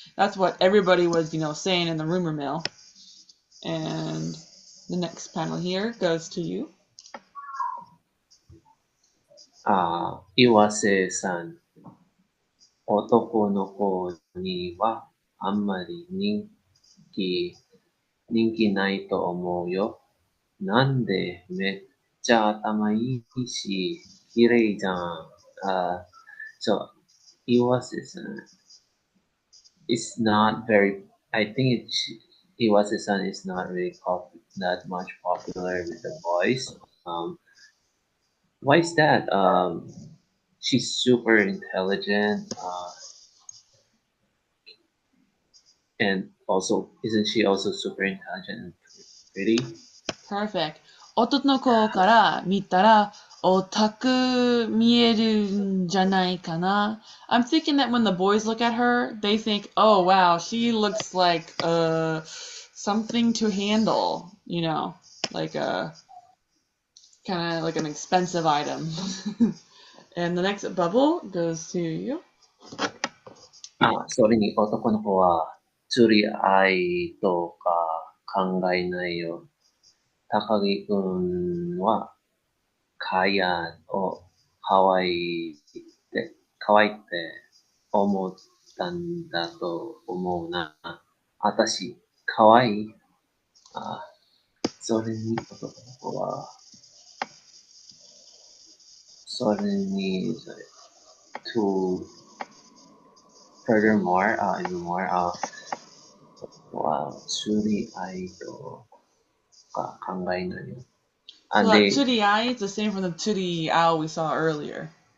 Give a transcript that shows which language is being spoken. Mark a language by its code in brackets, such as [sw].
[en] That's what everybody was, saying in the rumor mill. And the next panel here goes to you. [ja] 岩瀬さん、男の子にはあんまり人気ないと思うよ。なんでめっちゃ頭いいし、綺麗じゃん。 [en] So, Iwase-san is not very, I think Iwase-san is not really that much popular with the boys. Why is that? She's super intelligent, and also, isn't she also super intelligent and pretty? Perfect. [ja] 男の子から見たらオタク見えるんじゃないかな. [en] I'm thinking that when the boys look at her, they think, oh wow, she looks like something to handle, like a kind of like an expensive item. And the next bubble goes to you. [ja] それに男の子は釣り合いとか考えないよ。高木くんはかやを可愛いって思ったんだと思うな。私、可愛い。それに男の子は、それに、 [en] to furthermore, even more, [ja] 釣り合いとか考えないよ。 [en] So that Turiai is the same from the Turiao we saw earlier.